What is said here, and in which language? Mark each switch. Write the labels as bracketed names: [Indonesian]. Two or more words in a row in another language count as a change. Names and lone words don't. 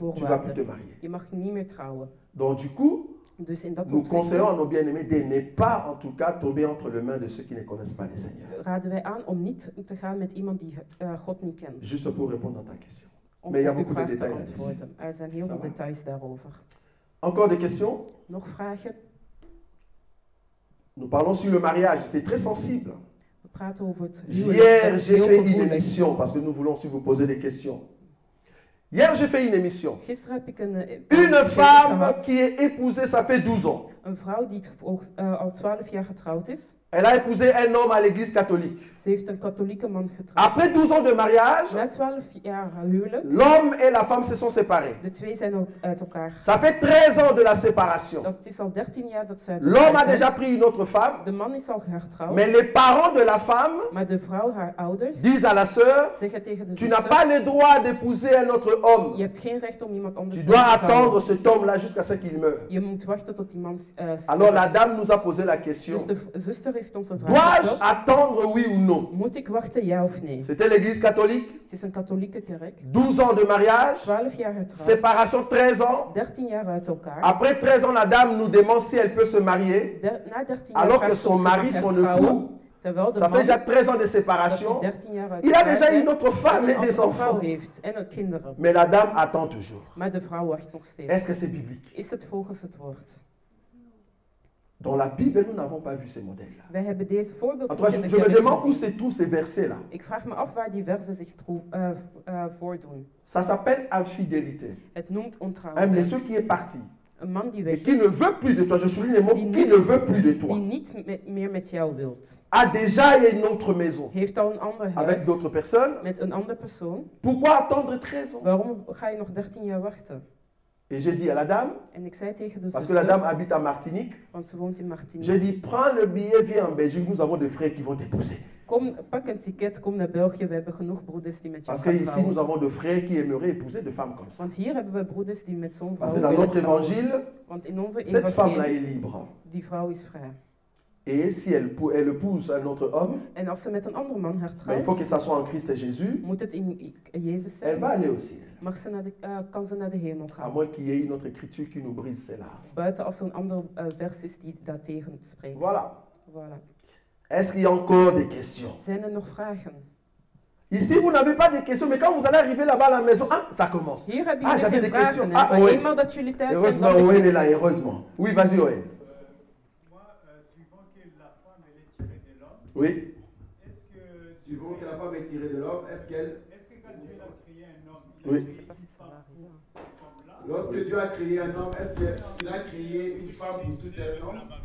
[French] tu vas plus te [Dutch] voorwaarde. [French] marier. [Dutch] Je mag niet meer trouwen. [French] Donc du coup, [Dutch] Dus in dat [French] nous conseillons [Dutch] opzicht [French] à nos bien-aimés de ne pas, en tout cas, tomber entre les mains de ceux qui ne connaissent pas le Seigneur. [Dutch] raden wij aan om niet te gaan met iemand die God niet kent. [French] Juste pour répondre à ta question. [Dutch] Om [French] Maar il y a [Dutch] op uw [French] beaucoup de [Dutch] vraag te [French] détails là-dessus. [Dutch] antwoorden. Er zijn heel [French] Ça [Dutch] veel [French] va. [Dutch] details daarover. [French] Encore des questions? [Dutch] Nog vragen? [French] Nous parlons sur le mariage, c'est très sensible. [Dutch] We praten over het [French] Hier, [Dutch] huwelijk. Dat is [French] j'ai [Dutch] heel [French] fait une [Dutch] gevoelig. [French] émission, parce que nous voulons aussi vous poser des questions. Hier, j'ai fait une émission. [Dutch] Gisteren heb ik een [French] Une femme [Dutch] gehad. [French] qui est épousée, ça fait 12 ans. [Dutch] Een vrouw die al 12 jaar getrouwd is. [French] Elle a épousé un homme à l'église catholique. [Dutch] Ze heeft een katholieke man getrouwd. [French] Après 12 ans de mariage, [Dutch] Na 12 jaar huwelijk, [French] l'homme et la femme se sont séparés. [Dutch] de twee zijn ook uit elkaar. [French] Ça fait 13 ans de la séparation. [Dutch] Dat is al 13 jaar dat ze uit [French] L'homme a [Dutch] elkaar zijn. [French] déjà pris une autre femme, [Dutch] De man is al hertrouwd, [French] mais les parents de la femme [Dutch] maar de vrouw, haar ouders, [French] disent à la sœur, [Dutch] zeggen tegen de [French] tu n'as [Dutch] zuster, [French] pas le droit d'épouser un autre homme. [Dutch] je hebt geen recht om iemand anders [French] Tu [Dutch] te [French] dois [Dutch] trouwen. [French] attendre cet homme-là jusqu'à ce qu'il meure. [Dutch] Je moet wachten tot die man [French] Alors la [Dutch] sterft. [French] dame nous a posé la question, [Dutch] Dus de zuster heeft ons een vraag [French] dois-je [Dutch] gesteld. [French] attendre oui ou non? [Dutch] Moet ik wachten, ja of nee? [French] C'était l'église catholique, [Dutch] Het is een katholieke kerk. [French] 12 ans de mariage, [Dutch] 12 jaar getrouwd, [French] séparation 13 ans. [Dutch] 13 jaar uit elkaar. [French] Après 13 ans, la dame nous demande si elle peut se marier, [Dutch] Na 13 jaar [French] alors que [Dutch] vraagt [French] son [Dutch] of ze mag [French] mari, son [Dutch] hertrouwen, [French] époux, [Dutch] terwijl de [French] ça fait [Dutch] man, [French] déjà 13 ans de [Dutch] dat hij [French] séparation, [Dutch] 13 jaar uit [French] il a [Dutch] elkaar [French] déjà [Dutch] zijn, [French] une autre femme [Dutch] en [French] et [Dutch] een [French] des [Dutch] andere vrouw [French] enfants. [Dutch] heeft en ook kinderen. [French] Mais la dame attend toujours. [Dutch] Maar de vrouw wacht nog steeds. [French] Est-ce que c'est biblique? [Dutch] Is het volgens het woord? [French] Dans la Bible, nous n'avons pas vu ces modèles-là. [Dutch] Wij hebben deze [French] En [Dutch] voorbeelden [French] tout cas, [Dutch] in de [French] je me [Dutch] kerk [French] demande où [Dutch] gezien. [French] c'est tous ces versets-là. [Dutch] Ik vraag me af waar die versen zich voordoen. [French] Ça s'appelle infidélité. [Dutch] Het noemt ontrouw [French] Un [Dutch] zijn. [French] monsieur qui est parti [Dutch] Een man die [French] et [Dutch] weg [French] qui ne [Dutch] is, [French] veut plus de toi, je souligne les mots, qui ne veut plus de [Dutch] die [French] toi, [Dutch] niet meer met jou wilt. [French] a déjà une autre maison [Dutch] Heeft al een ander [French] avec [Dutch] huis [French] d'autres personnes. [Dutch] met een andere persoon. [French] Pourquoi attendre 13 ans? [Dutch] Waarom ga je nog 13 jaar wachten? [French] Et j'ai dit à la dame, [Dutch] En ik zei tegen de [French] parce que la [Dutch] zuster, [French] dame habite à Martinique, [Dutch] want ze woont in Martinique. [French] j'ai dit prends le billet, viens en Belgique, nous avons des frères qui vont t'épouser. [Dutch] Pak een ticket, kom naar België. We hebben genoeg broeders die met jou [French] Parce que [Dutch] gaan [French] ici [Dutch] trouwen. [French] nous avons des frères qui aimeraient épouser des femmes comme ça. [Dutch] Want hier hebben we broeders die met zo'n [French] Parce [Dutch] vrouw [French] que dans [Dutch] willen [French] notre [Dutch] trouwen. [French] évangile, [Dutch] Want in onze [French] cette femme-là est [Dutch] evangelie, [French] libre. [Dutch] die vrouw is vrij. [French] Et si elle épouse un autre homme, [Dutch] En als ze met een andere man ben, [French] il [Dutch] hertrouwt, [French] faut que ça soit en Christ et Jésus, [Dutch] moet het in Jezus [French] elle [Dutch] zijn. [French] va aller au ciel. [Dutch] Kan ze naar de hemel [French] À [Dutch] gaan. [French] moins qu'il y ait une autre écriture qui nous brise cela. [Dutch] Buiten als er een andere vers is die daartegen spreekt. [French] Voilà. Voilà. Est-ce qu'il y a encore des questions? [Dutch] Zijn er nog vragen? [French] Ici, vous n'avez pas de questions, mais quand vous allez arriver là-bas à la maison, ah, ça commence. [Dutch] Hier hebben [French] Ah, [Dutch] jullie [French] j'avais [Dutch] geen [French] des questions. [Dutch] vragen. [French] Ah, [Dutch] Maar [French] oui. [Dutch] eenmaal dat jullie thuis zijn, [French] Heureusement, [Dutch] dan [French] Owen est [Dutch] begint [French] là, [Dutch] het. [French] heureusement. Oui, vas-y, Owen. Moi, suivant que la femme elle est tirée de l'homme, Oui. est-ce que, Suivant que la femme est tirée de l'homme, est-ce qu'elle... est-ce que quand Dieu a créé un homme, il Oui. a créé une femme pour cet homme-là, Lorsque Dieu a créé un homme, est-ce qu'il a créé une femme pour tout un homme?